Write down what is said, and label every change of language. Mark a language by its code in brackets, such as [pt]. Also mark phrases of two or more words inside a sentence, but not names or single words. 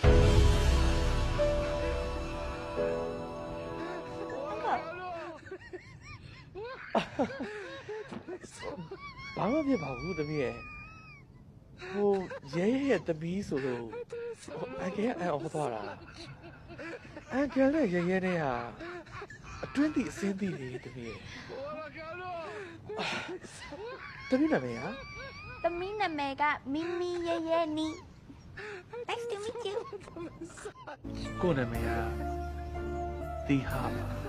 [my] ဘာမှဖြစ်ပါဘူးသမီးရဲ့ဟိုရဲရဲ့သမီးဆိုလို့အန်ကယ်ကအန်အော်သွားတာအန်ကယ်နဲ့ရဲနဲ့ဟာအတွင်းသည့်အစင်းသည့်လေသမီးရဲ့သမီးနာမည်က သမီးနာမည်ကမီမီရဲနီ [en] Nice to meet you [my] ကိုနာမည်ကတီဟာပါ